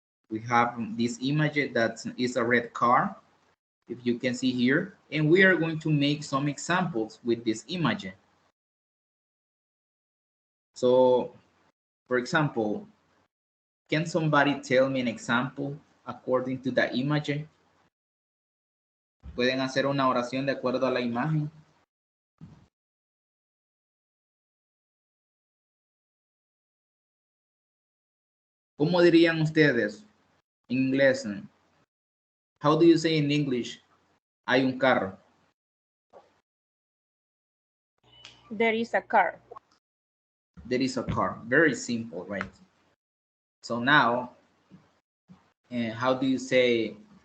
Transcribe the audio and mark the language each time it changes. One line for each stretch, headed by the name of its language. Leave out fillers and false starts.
English: We have this image that is a red car, if you can see here, and we are going to make some examples with this image. So, for example, can somebody tell me an example according to the image?
Spanish: Pueden hacer una oración de acuerdo a la imagen. ¿Cómo dirían ustedes en inglés?
English: How do you say in English?
Spanish: Hay un carro.
English: There is a car. There is a car. Very simple, right? So now, how do you say?